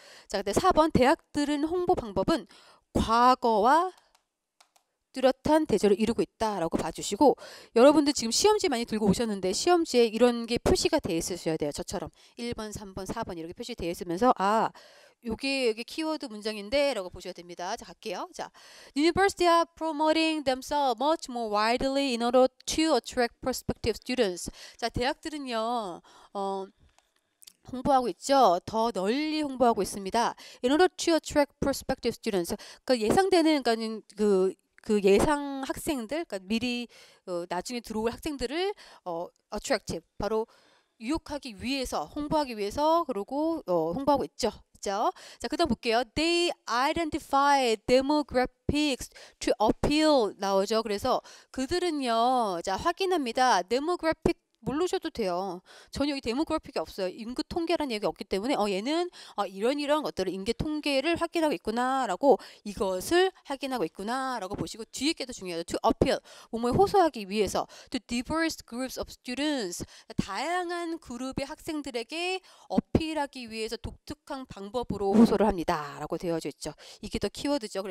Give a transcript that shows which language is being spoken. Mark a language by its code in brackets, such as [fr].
[ko] 자, 근데 4번 대학들은 홍보 방법은 과거와 뚜렷한 대조를 이루고 있다라고 봐주시고 여러분들 지금 시험지 많이 들고 오셨는데 시험지에 이런 게 표시가 돼 있으셔야 돼요. 저처럼 1번, 3번, 4번 이렇게 표시되어 있으면서 요게 여기 키워드 문장인데 라고 보셔야 됩니다. 자, 갈게요. [en] 자, University are promoting themselves much more widely in order to attract prospective students. [ko] 자, 대학들은요. 홍보하고 있죠. 더 널리 홍보하고 있습니다. [en] In order to attract prospective students. [ko] 그러니까 예상되는 그 예상 학생들, 그러니까 미리 나중에 들어올 학생들을 attractive 바로 유혹하기 위해서 홍보하기 위해서 그러고 홍보하고 있죠. 자, 그다음 볼게요. [en] They identify demographics to appeal [ko] 나오죠. 그래서 그들은요, 자 확인합니다. demographic 모르셔도 돼요. 전혀 이 데모그래픽이 없어요. 인구 통계라는 얘기가 없기 때문에 얘는 이런 것들을 인구 통계를 확인하고 있구나라고 이것을 확인하고 있구나라고 보시고 뒤에 게 더 중요하죠. [en] To appeal [ko] 뭐뭐에 호소하기 위해서 [en] to diverse groups of students [ko] 다양한 그룹의 학생들에게 어필하기 위해서 독특한 방법으로 호소를 합니다라고 되어져 있죠. 이게 더 키워드죠.